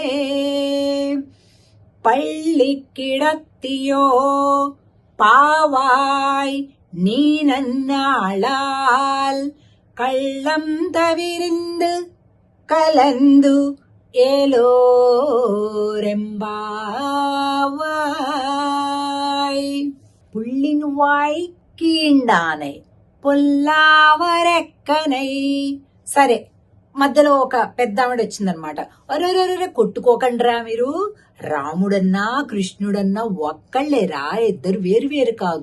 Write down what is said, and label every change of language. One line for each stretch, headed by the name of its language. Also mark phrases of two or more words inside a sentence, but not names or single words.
Tamil: பள்ளி கிடத்தியோ பாவாய் நீ நன்னாளால் கள்ளம் தவிர்ந்து கலந்து ஏலோரெம்பாவாய். புள்ளின் வாய் கீண்டானை பொல்லா அரக்கனை.
Telugu: సరే, మధ్యలో ఒక పెద్ద ఆవిడ వచ్చిందనమాట. అరే కొట్టుకోకండిరా మీరు, రాముడన్నా కృష్ణుడన్నా ఒక్కళ్ళేరా, ఇద్దరు వేరు వేరు కాదు.